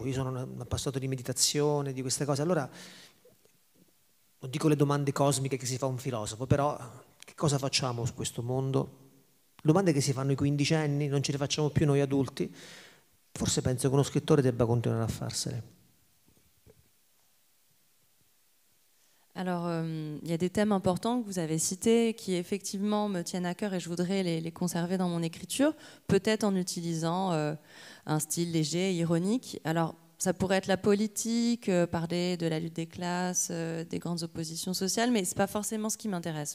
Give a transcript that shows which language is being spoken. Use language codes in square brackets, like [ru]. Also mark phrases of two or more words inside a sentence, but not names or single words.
[it] Io sono un appassionato di meditazione, di queste cose. Allora, non dico le domande cosmiche che si fa un filosofo, però che cosa facciamo su questo mondo? Domande che si fanno i quindicenni, non ce le facciamo più noi adulti. Forse penso che uno scrittore debba continuare a farsele. [fr] Alors, il y a des thèmes importants que vous avez cités qui effectivement me tiennent à cœur et je voudrais les conserver dans mon écriture, peut-être en utilisant un style léger, ironique. Alors, ça pourrait être la politique, parler de la lutte des classes, des grandes oppositions sociales, mais ce n'est pas forcément ce qui m'intéresse.